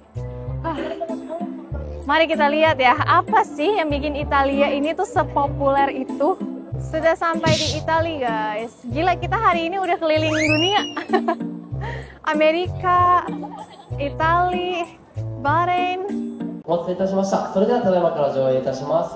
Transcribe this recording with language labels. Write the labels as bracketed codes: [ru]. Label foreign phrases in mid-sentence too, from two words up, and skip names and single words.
[id] Mari kita lihat ya, apa sih yang bikin Italia ini tuh sepopuler itu. Sudah sampai di Italia guys. Gila, kita hari ini udah keliling dunia. Amerika, Italia, Bahrain. [ja] お待たせいたしました。それではただいまから上映いたします。